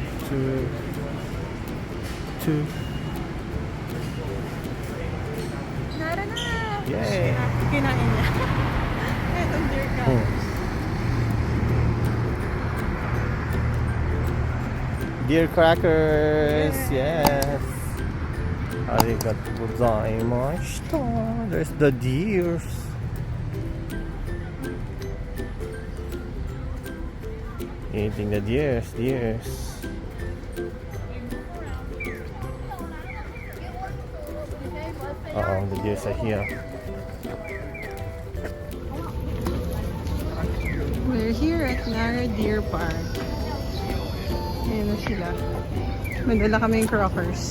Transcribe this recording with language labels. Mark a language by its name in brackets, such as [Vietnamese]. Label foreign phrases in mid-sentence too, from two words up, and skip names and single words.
[English] two. [Filipino] Nara na! Yay! Kinain niya. Etong deer ka. [English] Deer crackers! Yes! [Japanese] ありがとうございました! [English] There's the deers! Eating the deers. The deers are here. We're here at Nara Deer Park. [Filipino] Ayan na sila. Madala kami yung crockers.